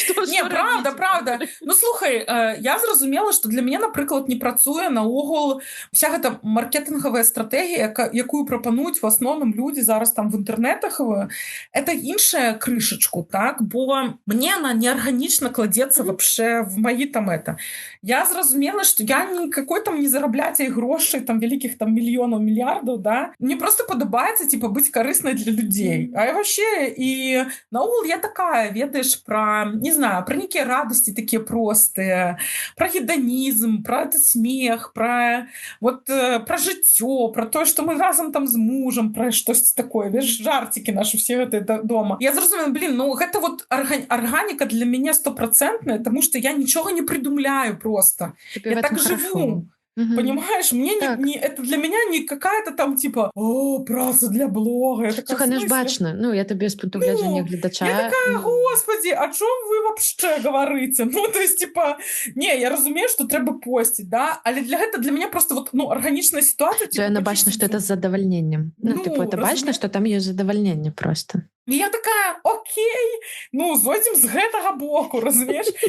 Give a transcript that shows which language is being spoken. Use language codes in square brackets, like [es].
[be] Не, правда. Ну, слухай, я зразумела, што для мяне, напрыклад, не працуе наогул вся гэта маркетингавая стратэгія, якую прапануюць в асноўным людзі зараз там в інтэрнетах, это іншая крышачку, так, бо мне она неорганічна кладецца [ru] вообще в мои там это. [be] Я зразумела, [ru] что я никакой [be] там не зарабляцей грошай, там великих там мільёнаў, мільярдаў, да. Мне просто падабаецца, типа, быць карыснай для людей. [ru] А я вообще, и наогул я такая, ведаеш, про, не знаю, про некие радости такие простые, про гедонизм, про этот смех, про вот, [be] про жыццё, [ru] про то, что мы разом там с мужем, про что-то такое, видишь, жартики наши все это дома. [be] Я зразумела, [ru] блин, ну это вот органика для меня 100%, потому что я ничего не придумляю просто. Я так живу. Понимаешь, мне это для меня не какая-то там типа праца для блога. [be] Слухай, ну ж бачна, ну я тебе з пункту гледжання гледача. [ru] Я такая, господи, о чём вы вообще говорите? Ну, то есть, типа, не, [be] я разумею, [ru] что треба постить, да, але для меня просто вот, ну, органичная ситуация. Типа, я бачна, что это с задовольнением. Ну, типа, это бачна, что там есть задовольнение просто. [be] І я такая, окей, ну, зойдем з гэтага боку, разумеешь?